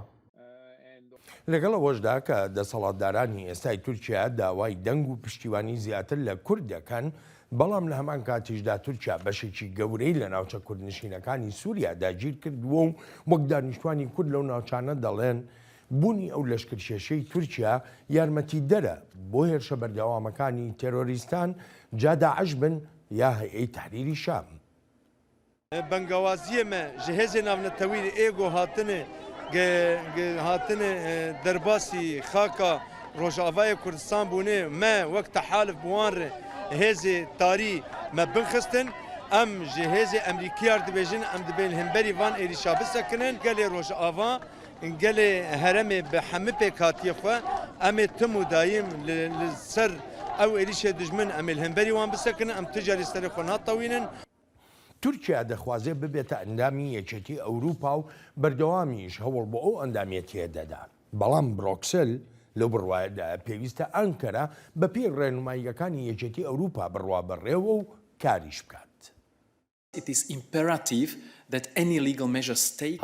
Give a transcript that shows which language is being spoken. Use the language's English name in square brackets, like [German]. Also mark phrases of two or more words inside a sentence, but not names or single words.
[Central Kurdish] لەگەڵ ئەوەشدا کە دەسەڵاتدارانی ئێستای تورکیا داوای دەنگ و پشتیوانی زیاتر لە کورد دەکەن بەڵام لە هەمان کاتیشدا تورکیا بەشێکی گەورەی لە ناوچە کوردنشینەکانی سووریا داگیر کردووە و وەک دانیشتوانی کورد لەو ناوچانە دەڵێن بوونی ئەو لەشکرکێشەی تورکیا یارمەتی دەرە بۆ هێرشە بەردەوامەکانی تێرۆریستان جا داعش بن یا هەیئەی تەحریری شام. [Kurdish] بەنگەوازیەمە ji hêzên navnetewî êgo hatine derbaasî xaka Rojavayê Kurdistan bûne me wek tehalif bi wan re hêzê tarî me bixistin em ji hêzê Emerîkiyar dibêjin em dibên hemberî van êrîşa bisekinin gelê Rojava gelê heremê bi hemî pêk hatiye xwe em ê tim û dayîm li ser ew êrîşê dijmin em ê hemberî wan bisekinin em ti jarî serê xwe natewînin. [Central Kurdish] تورکیا دەخوازێ ببێتە ئەندامی یەکێتی ئەوروپا و بەردەوامیش هەوڵ بۆ ئەو ئەندامێتیە دەدا. بەڵام بڕۆکسل لەو بڕوایەدا پێویستە ئەنکەرە بە پێی ڕێنماییەکانی یەکێتی ئەوروپا بڕوا بەڕێوە و کاریش بکات. [English] it is imperative that any legal measures taken